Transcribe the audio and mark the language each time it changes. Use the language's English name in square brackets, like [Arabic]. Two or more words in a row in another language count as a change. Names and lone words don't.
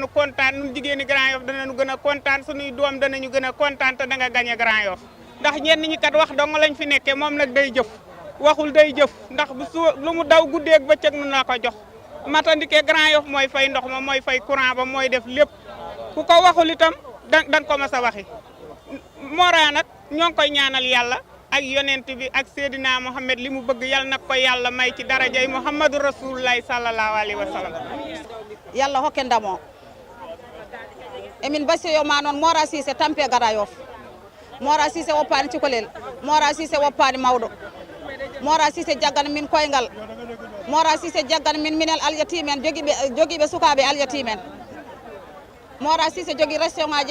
[Wolof] kontaan nun jigéeni Grand Yoff danañu gën a kontaan suñuy doom danañu gën a kontaan te da nga gañe Grand Yoff ndax ñenn ñi kat wax dong lañ fi nekkee moom nag day jëf waxul day jëf ndax bu lu mu daw guddeeg bëccëg nu na ko jox matandike Grand Yoff mooy fay ndox ma mooy fay courant ba mooy def lépp ku ko waxul itam dan ko mas a waxi Mora nag ñoo ngi koy ñaanal yàlla ak yonent bi ak Seydina Mohamed li mu bëgg yàlla na ko yàlla may ci darajay [Arabic] محمد رسول الله صلى الله عليه وسلم [Fula] yàlla hokke ndamo emin basiyo ma noon Mora Cissé tampe Grand Yoff Mora Cissé woppani cukalel Mora Cissé woppani mawɗo Mora Cissé jaggana min koyngal Mora Cissé jaggana min minel aljatimen jogiiɓe sukaɓe aljatimen Mora Cissé jogui restaurant ngaji